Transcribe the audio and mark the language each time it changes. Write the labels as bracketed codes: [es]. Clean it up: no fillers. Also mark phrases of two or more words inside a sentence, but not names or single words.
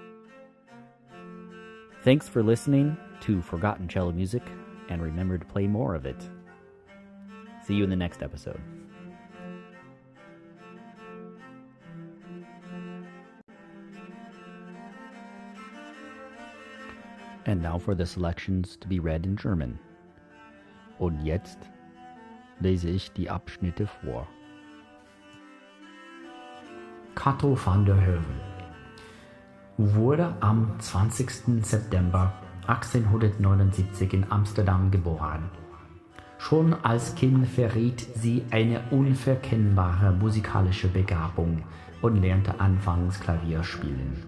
[en] Thanks for listening to Forgotten Cello Music, and remember to play more of it. See you in the next episode. And now for the selections to be read in German. [de] Und jetzt lese ich die Abschnitte vor. Cato van der Hoeven wurde am 20. September 1879 in Amsterdam geboren. Schon als Kind verriet sie eine unverkennbare musikalische Begabung und lernte anfangs Klavier spielen.